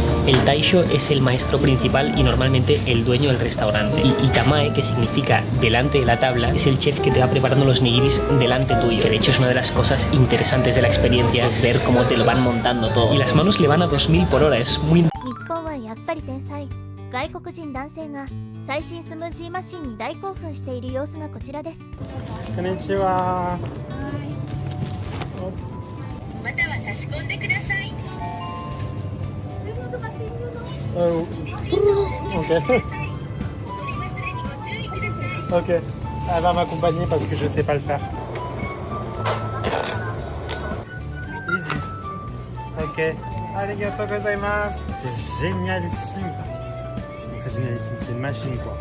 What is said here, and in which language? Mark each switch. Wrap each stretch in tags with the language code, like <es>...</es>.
<es>El taisho es el maestro principal y normalmente el dueño del restaurante. Y tamae, que significa delante de la tabla, es el chef que te va preparando los nigiris delante tuyo. Que de hecho es una de las cosas interesantes de la experiencia, es ver cómo te lo van montando todo. Y las manos le van a 2000 por hora, es muy...</es> <ja>日本はやっぱり天才。外国人男性が最新スムージーマシンに大興奮している様子がこちらです。こんにちは。または差し込んでください。レシートをお受けください。お取り忘れにご注意ください。</ja> <fr>Ok, elle va m'accompagner parce que je sais pas le faire.</fr> <en>Easy. Ok.</en> <ja>Arigatou gozaimasu.</ja> <fr>C'est génialissime. C'est génialissime, c'est une machine quoi.</fr>